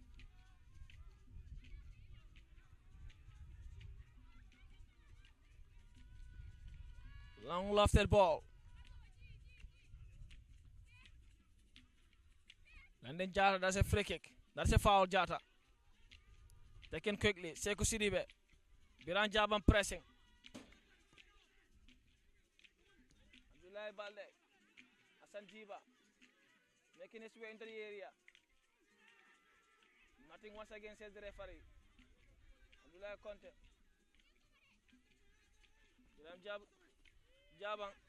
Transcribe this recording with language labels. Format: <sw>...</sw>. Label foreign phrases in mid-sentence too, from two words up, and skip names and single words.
<en>Long lofted ball. And then Jata, that's a free kick. That's a foul, Jata. Taken quickly. Sekou Sidibe. Biran Jaban pressing. Abdullah Balde. Hassan Jiba. Making his way into the area. Nothing once again, says the referee. Abdullah Conte. Biran Jaban.</en>